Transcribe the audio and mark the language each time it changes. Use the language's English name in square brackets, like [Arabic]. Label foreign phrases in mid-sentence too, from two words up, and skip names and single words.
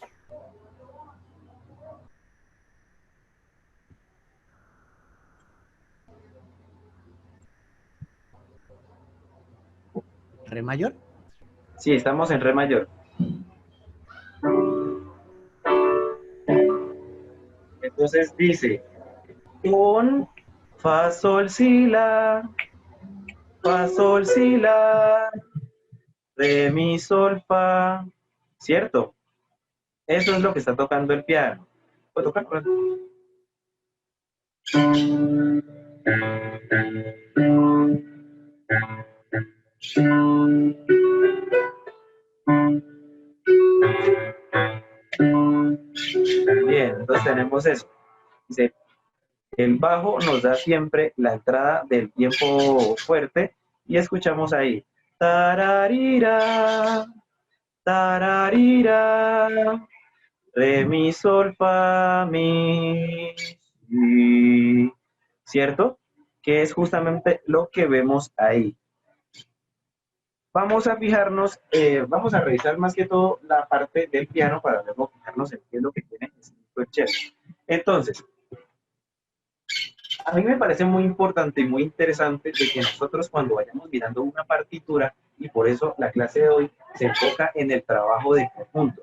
[Spanish] ¿Re mayor? Sí, estamos en re mayor. Entonces dice, con, fa, sol, si, la, re, mi, sol, fa. ¿Cierto? Eso es lo que está tocando el piano. ¿Puedo tocar? Bien, entonces tenemos eso. Dice, el bajo nos da siempre la entrada del tiempo fuerte y escuchamos ahí. Tararira, tararira, re, mi, sol, fa, mi, si. ¿Cierto? Que es justamente lo que vemos ahí. Vamos a fijarnos, vamos a revisar más que todo la parte del piano para luego fijarnos en qué es lo que tiene el cello. Entonces, a mí me parece muy importante y muy interesante de que nosotros cuando vayamos mirando una partitura, y por eso la clase de hoy se enfoca en el trabajo de conjunto.